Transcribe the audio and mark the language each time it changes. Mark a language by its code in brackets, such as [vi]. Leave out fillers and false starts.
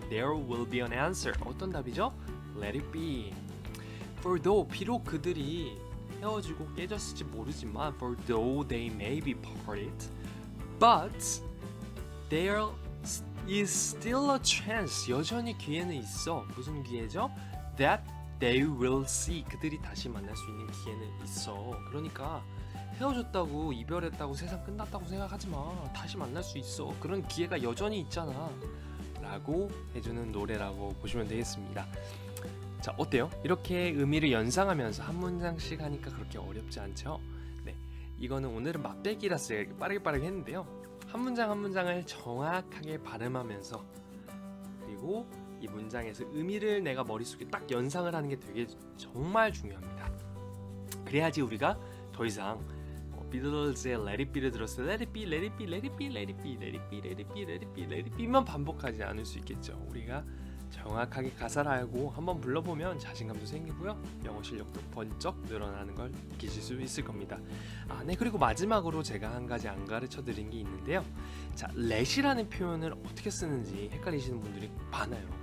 [en] There will be an answer. [ko] 어떤 답이죠? [en] Let it be. For though, [ko] 비록 그들이 헤어지고 깨졌을지 모르지만 [en] For though they may be parted, but there is still a chance. [ko] 여전히 기회는 있어. 무슨 기회죠? [en] That they will see. [ko] 그들이 다시 만날 수 있는 기회는 있어. 그러니까 헤어졌다고 이별했다고 세상 끝났다고 생각하지 마. 다시 만날 수 있어. 그런 기회가 여전히 있잖아 라고 해주는 노래라고 보시면 되겠습니다. 자, 어때요? 이렇게 의미를 연상하면서 한 문장씩 하니까 그렇게 어렵지 않죠? 네, 이거는 오늘은 맛배기라서 이렇게 빠르게 했는데요. 한 문장 한 문장을 정확하게 발음하면서 그리고 이 문장에서 의미를 내가 머릿속에 딱 연상을 하는 게 되게 정말 중요합니다. 그래야지 우리가 더 이상 비틀즈의 Let It Be를 들었을 때 Let It Be, Let It Be, Let It Be, Let It Be, Let It Be, Let It Be, Let It Be, Let It Be만 반복하지 않을 수 있겠죠. 우리가 정확하게 가사를 알고 한번 불러보면 자신감도 생기고요. 영어 실력도 번쩍 늘어나는 걸 느끼실 수 있을 겁니다. 네, 그리고 마지막으로 제가 한 가지 안 가르쳐 드린 게 있는데요. 자, let이라는 표현을 어떻게 쓰는지 헷갈리시는 분들이 많아요.